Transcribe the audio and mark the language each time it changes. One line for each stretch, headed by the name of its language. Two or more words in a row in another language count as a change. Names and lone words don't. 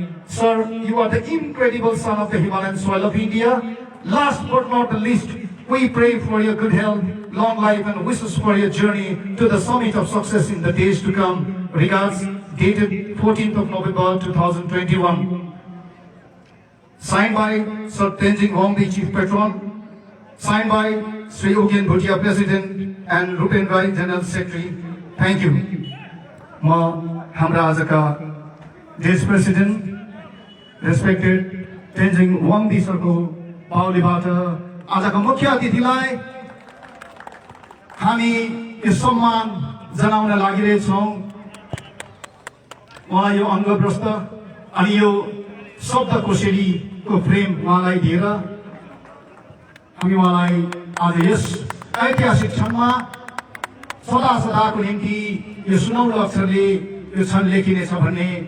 English: Sir, you are the incredible son of the Himalayan soil of India, last but not the least, we pray for your good health, long life, and wishes for your journey to the summit of success in the days to come. Regards, dated 14th of November 2021. Signed by Sir Tenzing Wangbee, Chief Patron. Signed by Sri Ugyen Bhutia, President, and Rupen Rai, General Secretary. Thank you.
Nepali: म हाम्रा आजका,
English: Vice President, respected
Nepali: Tenzing Wangbee Sirko पाउलीबाट आजको मुख्य अतिथिलाई हामी यो सम्मान जनाउन लागिरहेछौँ। उहाँलाई यो अङ्गप्रस्थ अनि यो शब्द कोसेलीको फ्रेम उहाँलाई दिएर हामी उहाँलाई आज यस ऐतिहासिक क्षणमा सदा सदाको निम्ति यो सुनौलो अक्षरले यो क्षण लेखिनेछ भन्ने